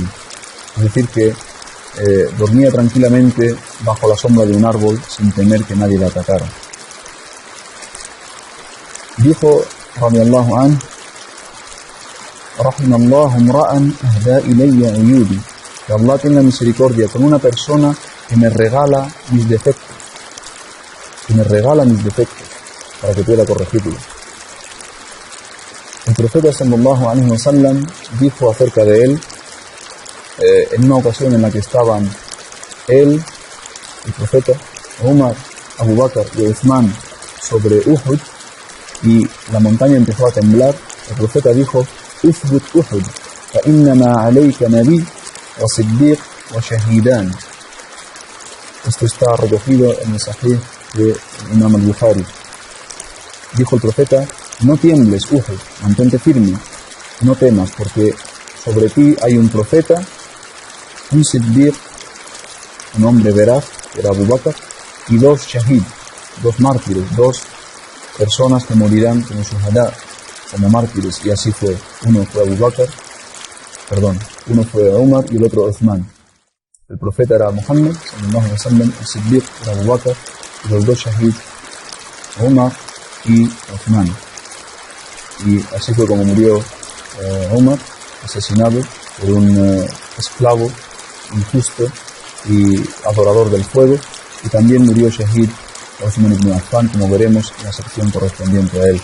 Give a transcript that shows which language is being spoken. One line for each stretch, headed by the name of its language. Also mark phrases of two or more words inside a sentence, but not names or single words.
Spanish: Es decir, que dormía tranquilamente bajo la sombra de un árbol sin temer que nadie le atacara. Dijo,
Arabic: رضي الله عنه رحم الله امرأً أهدى إليّ عيوبي,
Spanish: que Allah tenga misericordia con una persona que me regala mis defectos, para que pueda corregirlos. El profeta
Arabic: صلى الله عليه وسلم
Spanish: dijo acerca de él, en una ocasión en la que estaban él, el profeta, Umar, Abu Bakr y Uthman sobre Uhud, y la montaña empezó a temblar, el profeta dijo,
Arabic: اثبت أحد فإنما عليك نبي وصديق وشهيدان.
Spanish: Esto está recogido en el Sahih de Imam al-Bukhari. Dijo el profeta, no tiembles, Uhud, mantente firme, no temas, porque sobre ti hay un profeta, un siddiq, un hombre veraz, que era Abu Bakr, y dos shahid, dos mártires, dos personas que morirán como shuhada, como mártires, y así fue. Uno fue Umar y el otro Uthman. El profeta era Muhammad,
Arabic: صلى الله عليه وسلم,
Spanish: el siddiq era Abu Bakr, y los dos shahid, Umar y Uthman. Y así fue como murió Umar, asesinado por un esclavo injusto y adorador del fuego, y también murió shahid Uthman ibn Affan, como veremos en la sección correspondiente a él.